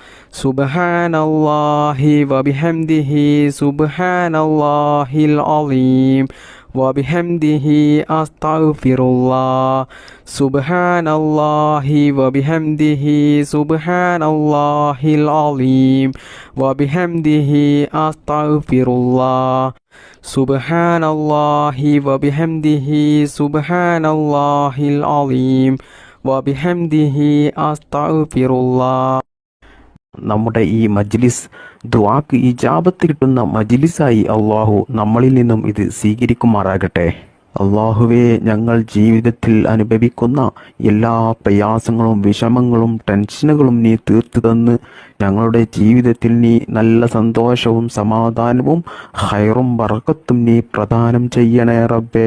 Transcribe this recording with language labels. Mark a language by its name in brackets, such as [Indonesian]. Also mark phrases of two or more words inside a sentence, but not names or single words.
[Arabic] سبحان الله وبحمده سبحان الله العظيم وبحمده أستغفر الله سبحان الله وبحمده سبحان الله العظيم وبحمده أستغفر الله سبحان الله وبحمده سبحان الله العظيم وبحمده أستغفر الله. [Malayalam] നമ്മുടെ ഈ മജ്ലിസ് ദുആക്ക് ഇജാബത്ത് കിട്ടുന്ന മജ്ലിസായി അള്ളാഹു നമ്മളിൽ നിന്നും ഇത് സ്വീകരിക്കുമാറാകട്ടെ. അള്ളാഹുവേ, ഞങ്ങൾ ജീവിതത്തിൽ അനുഭവിക്കുന്ന എല്ലാ പ്രയാസങ്ങളും വിഷമങ്ങളും ടെൻഷനുകളും നീ തീർത്തു തന്ന് ഞങ്ങളുടെ ജീവിതത്തിൽ നീ നല്ല സന്തോഷവും സമാധാനവും ഖൈറും ബർക്കത്തും നീ പ്രദാനം ചെയ്യണേ റബ്ബേ.